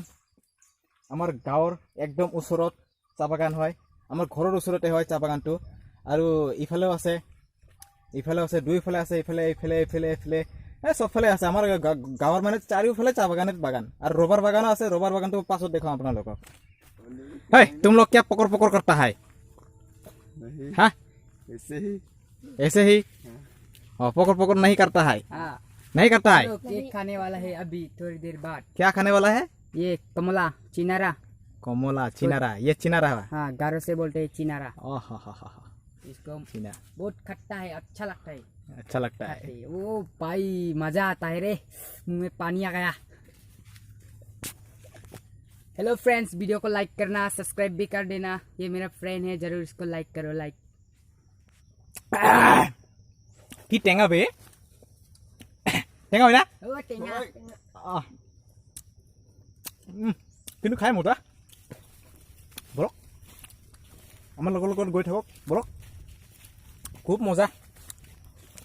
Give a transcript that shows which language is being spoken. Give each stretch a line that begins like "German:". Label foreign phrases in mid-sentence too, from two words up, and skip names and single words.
Assamese: আমাৰ গাঁৱৰ একদম ওচৰত চাহ বাগান হয়, আমাৰ ঘৰৰ ওচৰতে হয় চাহ বাগানটো। আৰু ইফালেও আছে, দুইফালে আছে, এইফালে চবফালে আছে। আমাৰ গাঁৱৰ মানে চাৰিওফালে চাহ বাগান। আৰু ৰবাৰ বাগানো আছে। ৰবাৰ বাগানটো পাছত দেখাম আপোনালোকক।
Hindi: है तुम लोग क्या पकड़ करता है? हाँ ऐसे ही पकड़ नहीं करता है? नहीं करता है। केक खाने वाला है अभी थोड़ी देर बाद। क्या खाने वाला है? ये कमला चिनारा। ये चिनारा है। हाँ, गारो से बोलते हैं चिनारा। इसको चिना बहुत खट्टा है, अच्छा लगता है। ओ भाई मजा आता है रे, मुंह में पानी आ गया।
English: Hello friends,
Hindi: वीडियो को लाइक करना, सब्सक्राइब भी कर देना। ये मेरा फ्रेंड है, जरूर इसको लाइक करो।
Assamese: কি টেঙা বে, টেঙা হয় না? কিন্তু খাই মজা। বলক আমাৰ লগত গৈ থাকক, বলক, খুব মজা।